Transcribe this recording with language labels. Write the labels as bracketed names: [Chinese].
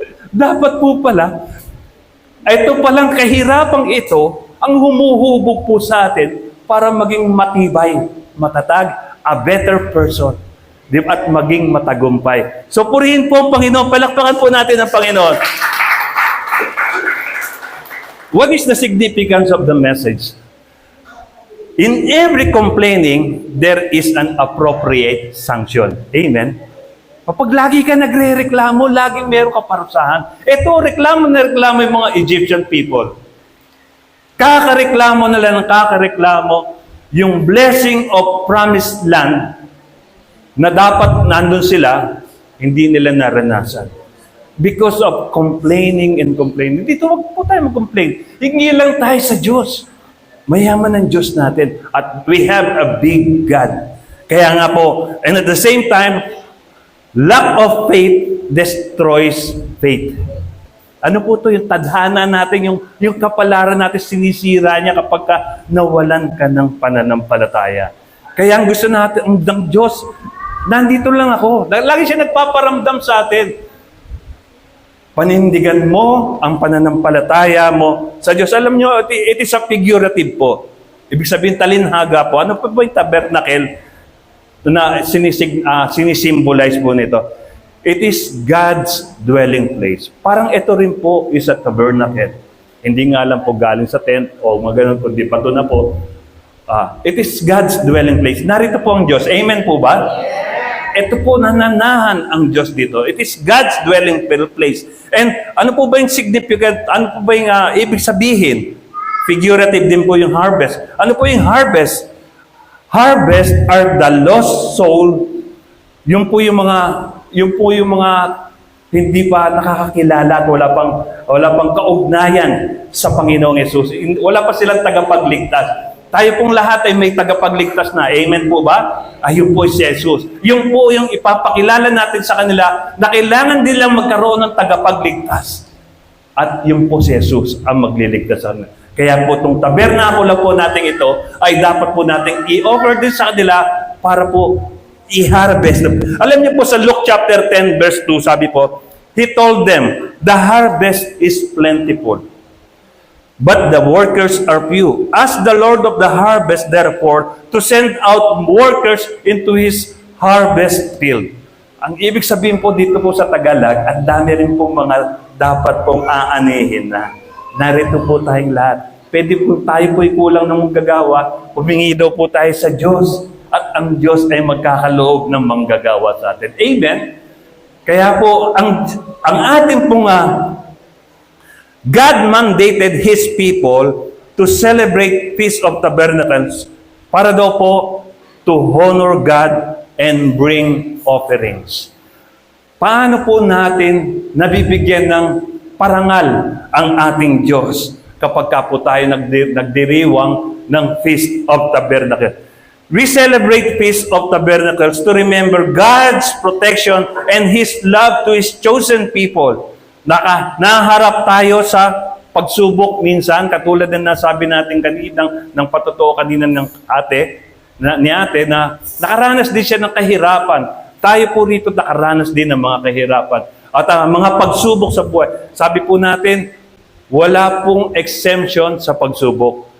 [Filipino] Dapat po pala, ito palang kahirapang ito ang humuhubog po sa atin para maging matibay, matatag, [English] a better person, [Filipino] at maging matagumpay. So purihin po ang Panginoon, palakpakan po natin ang Panginoon. [English] What is the significance of the message? In every complaining, there is an appropriate sanction. [Filipino] Amen? Kapag lagi ka nagre-reklamo, laging meron ka parusahan. Ito, reklamo na reklamo yung mga Egyptian people. Kakareklamo nila ng kakareklamo yung [English] blessing of promised land [Filipino] na dapat nandun sila, hindi nila naranasan. [English] Because of complaining and complaining. [Filipino] Dito, wag po tayo mag-complain. Hingi lang tayo sa Diyos. Mayaman ang Diyos natin. [English] At we have a big God. [Filipino] Kaya nga po, [English] and at the same time, lack of faith destroys faith. [Filipino] Ano po to yung tadhana natin, yung kapalaran natin, sinisira niya kapag ka nawalan ka ng pananampalataya. Kaya ang gusto natin, ang Diyos, nandito lang ako. Lagi siya nagpaparamdam sa atin. Panindigan mo ang pananampalataya mo sa Diyos. Alam nyo, [English] it is a figurative [Filipino] po. Ibig sabihin, talinhaga po. Ano po ba yung tabernacle na sinisimbolize po nito? [English] It is God's dwelling place. [Filipino] Parang ito rin po [English] is a tabernacle. [Filipino] Hindi nga lang po galing sa tent o maganon po, di pa ito na po. [English] It is God's dwelling place. [Filipino] Narito po ang Diyos. Amen po ba? Ito po nananahan ang Diyos dito. [English] It is God's dwelling place. [Filipino] And ano po ba yung significant, ano po ba yung ibig sabihin? [English] Figurative din po yung harvest. [Filipino] Ano po yung [English] harvest? Harvest are the lost soul. [Filipino] Yung po yung mga hindi pa nakakakilala at wala pang kaugnayan sa Panginoong Yesus. Wala pa silang tagapagligtas. Tayo pong lahat ay may tagapagligtas na. Amen po ba? Ayun po si Jesus. Yung po yung ipapakilala natin sa kanila na kailangan nilang magkaroon ng tagapagligtas. At yung po si Jesus ang magliligtas sa kanila. Kaya po itong tabernakulo po natin ito ay dapat po natin i-offer din sa kanila para po i-harvest. Alam niyo po sa [English] Luke chapter 10 verse 2, [Filipino] sabi po, [English] He told them, the harvest is plentiful, but the workers are few. Ask the Lord of the harvest, therefore, to send out workers into His harvest field. [Filipino] Ang ibig sabihin po dito po sa Tagalog, ang dami rin po mga dapat pong aanihin na. Narito po tayong lahat. Pwede po tayo po'y kulang ng manggagawa, humingi daw po tayo sa Diyos. At ang Diyos ay magkakaloob ng manggagawa sa atin. Amen? Kaya po, ang ating pong [English] God mandated His people to celebrate Feast of Tabernacles [Filipino] para daw po [English] to honor God and bring offerings. [Filipino] Paano po natin nabibigyan ng parangal ang ating Diyos kapag ka po tayo nagdiriwang ng Feast of Tabernacles? [English] We celebrate Feast of Tabernacles to remember God's protection and His love to His chosen people. [Filipino] Naharap tayo sa pagsubok minsan, katulad ng nasabi natin kanina, ng patotoo kanina ng ni ate, na nakaranas din siya ng kahirapan. Tayo po rito nakaranas din ng mga kahirapan. At mga pagsubok sa buhay. Sabi po natin, wala pong exemption sa pagsubok.